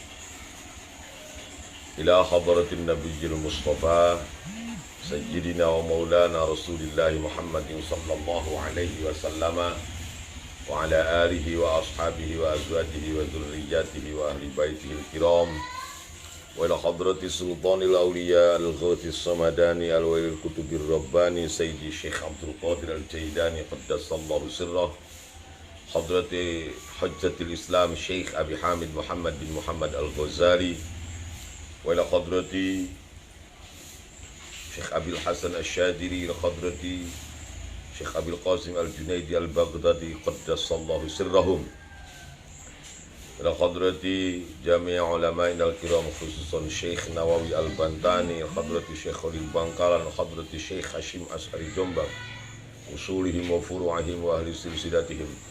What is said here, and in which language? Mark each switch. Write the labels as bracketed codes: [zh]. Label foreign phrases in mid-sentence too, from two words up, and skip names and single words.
[ar] إلى حضرة النبي المصطفى سيدنا ومولانا رسول الله محمد صلى الله عليه وسلم وعلى آله وأصحابه وأزواجه وذريته وأهل بيته الكرام وإلى حضرة سلطان الأولياء الغوث الصمداني الولي القطب الرباني سيدي الشيخ عبد القادر الجيلاني قدس الله سره حضرة حجة الإسلام الشيخ أبي حامد محمد بن محمد الغزالي و إلى حضرة الشيخ أبي الحسن الشاذلي إلى حضرة الشيخ أبي القاسم الجنيد البغدادي قدس الله سرهم إلى حضرة جميع العلماء الكرام خصوصا الشيخ نواوي البنتني إلى حضرة الشيخ خليل بنكلان إلى حضرة الشيخ هاشم أشعري جومبانغ أصولهم وفروعهم وأهل سلسلتهم